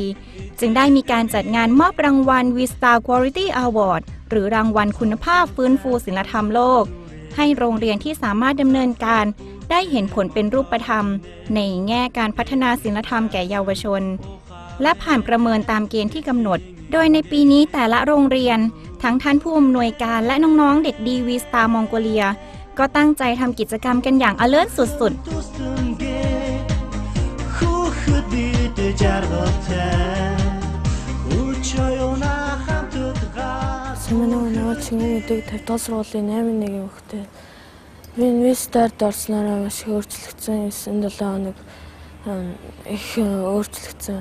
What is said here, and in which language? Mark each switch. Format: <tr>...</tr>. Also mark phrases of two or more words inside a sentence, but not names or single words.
<th>จึงได้มีการจัดงานมอบรางวัล Vista Quality Award หรือรางวัลคุณภาพฟื้นฟูศีลธรรมโลกให้โรงเรียนที่สามารถดำเนินการได้เห็นผลเป็นรูปธรรมในแง่การพัฒนาศีลธรรมแก่เยาวชนและผ่านประเมินตามเกณฑ์ที่กำหนดโดยในปีนี้แต่ละโรงเรียนทั้งท่านผู้อำนวยการและน้องๆเด็กดีวีสตาร์มองโกเลียก็ตั้งใจทำกิจกรรมกันอย่างalertสุดๆ</th> <mn>Сэмэнэг нөгөө чиний мэдээ 50 дугаар сургуулийн 8-1-ийн хүүхдээ би инвестарт орсноор маш их өөрчлөгдсөн 9-7 хоног их өөрчлөгдсөн.</mn>